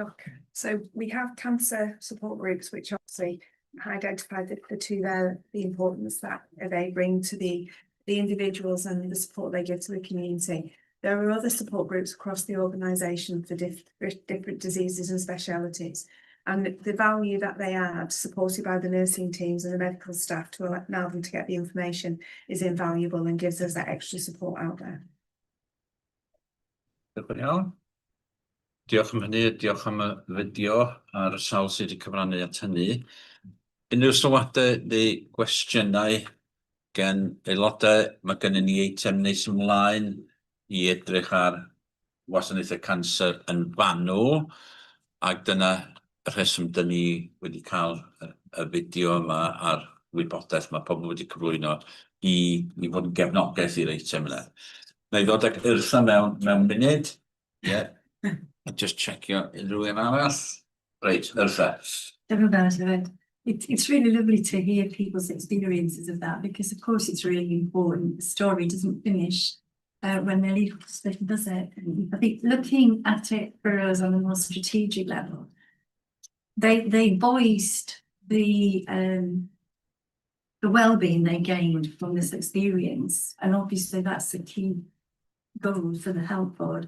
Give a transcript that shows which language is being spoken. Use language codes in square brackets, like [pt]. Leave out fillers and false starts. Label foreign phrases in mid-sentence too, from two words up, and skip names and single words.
[en] So we have cancer support groups, which obviously identify the two there, the importance that they bring to the individuals and the support they give to the community. There are other support groups across the organisation for different diseases and specialities. And the value that they add, supported by the nursing teams and the medical staff to allow them to get the information, is invaluable and gives us that extra support out there. [cy] Diolch yn iawn. Diolch am hynny, diolch am y fideo ar y sawl sydd wedi cyfrannu at hynny. Unrhyw sylwadau neu gwestiynau gen aelodau, mae gennym ni eitem nes ymlaen i edrych ar wasanaethau canser yn fanwl, ac dyna y rheswm dyn ni wedi cael y fideo yma a'r wybodaeth mae pobl wedi cyflwyno i fod yn gefnogaeth i'r eitem yna. Na i ddod ag Yrtha mewn munud. [en] Yeah. [cy] Just checkio unrhyw un arall. [en] Right, Yrtha. It's really lovely to hear people's experiences of that, because of course it's really important. The story doesn't finish when they leave hospital, does it? I think looking at it for us on a more strategic level, they voiced the well-being they gained from this experience, and obviously that's the key goal for the health board.